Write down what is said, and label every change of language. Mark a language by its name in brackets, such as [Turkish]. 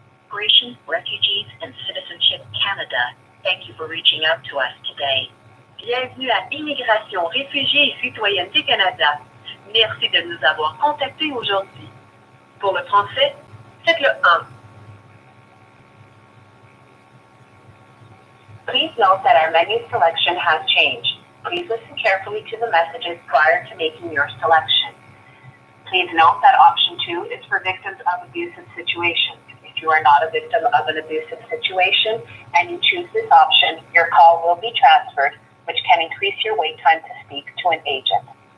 [English] Migration, Refugees and Citizenship Canada. Thank you for reaching out to us today. [French] Bienvenue à Immigration, Réfugiés et Citoyenneté Canada. Merci de nous avoir contactés aujourd'hui. Pour le français, faites le 1. [English] Please note that our menu selection has changed. Please listen carefully to the messages prior to making your selection. Please note that option 2 is for victims of abusive situations. If you are not a victim of an abusive situation and you choose this option, your call will be transferred, which can increase your wait time to speak to an agent.